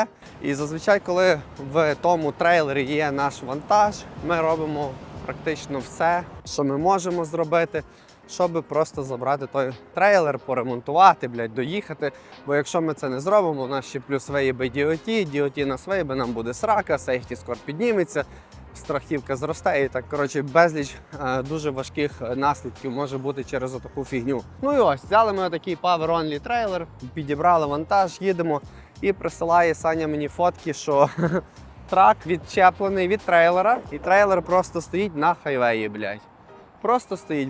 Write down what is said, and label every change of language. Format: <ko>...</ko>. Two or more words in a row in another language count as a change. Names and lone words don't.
<uk>І зазвичай, коли в тому трейлері є наш вантаж, ми робимо практично все, що ми можемо зробити, щоб просто забрати той трейлер, поремонтувати, доїхати. Бо якщо ми це не зробимо, у нас ще плюс виїбе DOT, DOT нас виїбе, нам буде срака,</uk> <en>safety score</en> <uk>підніметься, страхівка зросте і так, безліч дуже важких наслідків може бути через отаку фігню. Ну і ось, взяли ми отакий Power Only трейлер, підібрали вантаж, їдемо і присилає Саня мені фотки, що трак відчеплений від трейлера і трейлер просто стоїть на хайвеї, Просто стоїть.</uk>